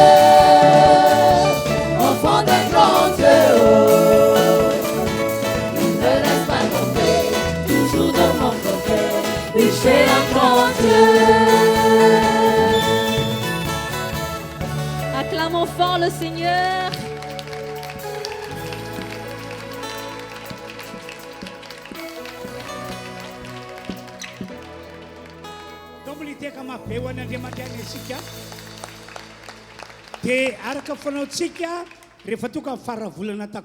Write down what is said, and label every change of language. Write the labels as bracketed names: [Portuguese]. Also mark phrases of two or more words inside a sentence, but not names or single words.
[French] Enfant d'un grand Dieu. Oh. Il me laisse pas tomber, toujours de mon côté. Oui, j'ai un grand Dieu. Acclamons fort le Seigneur. [Malagasy] Tomboliteka mabe ho an'Andriamanitra any isika dia araka fanaontsika rehefa tonga amin'ny faravolana tahako